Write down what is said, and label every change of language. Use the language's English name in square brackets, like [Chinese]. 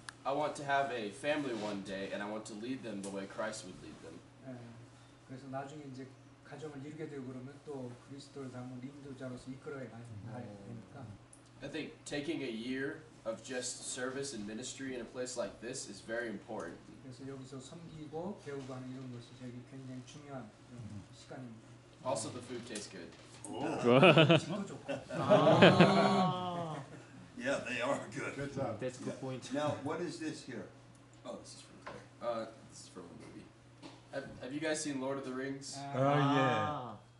[English] I want to have a family one day, and I want to lead them the way Christ would lead them. [Korean] 그래서 나중에 이제 가정을 이루게 되고 그러면 또 그리스도를 닮은 인도자로서 이끌어야 되니까. [English] I think taking a year of just service and ministry in a place like this is very important. [Korean] 그래서 여기서 섬기고 배우고 하는 이런 것이 저에게 굉장히 중요한 그런 시간입니다. [English] Also, the food tastes good. [Korean] 질도 좋고. [English] Yeah, they are good. Good job. That's good point. Now, what is this here? Oh, this is from Claire. This is from a movie. Have you guys seen Lord of the Rings? 아,